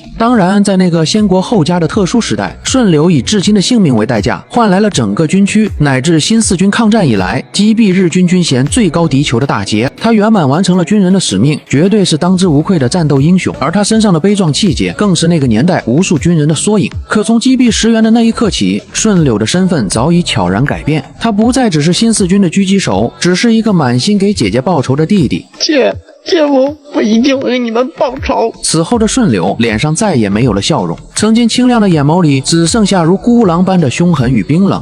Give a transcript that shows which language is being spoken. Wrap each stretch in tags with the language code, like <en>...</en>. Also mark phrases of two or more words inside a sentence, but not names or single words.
<zh>當然，在那個先國後家的特殊時代，順柳以至親的性命為代價，換來了整個軍區乃至新四軍抗戰以來擊斃日軍軍銜最高敵酋的大捷。他圓滿完成了軍人的使命，絕對是當之無愧的戰鬥英雄。而他身上的悲壯氣節，更是那個年代無數軍人的縮影。可從擊斃石原的那一刻起，順柳的身份早已悄然改變，他不再只是新四軍的狙擊手，只是一個滿心給姐姐報仇的弟弟。姐夫，我一定為你們報仇。此後的順柳臉上再也沒有了笑容，曾經清亮的眼眸裡只剩下如孤狼般的凶狠與冰冷。</zh>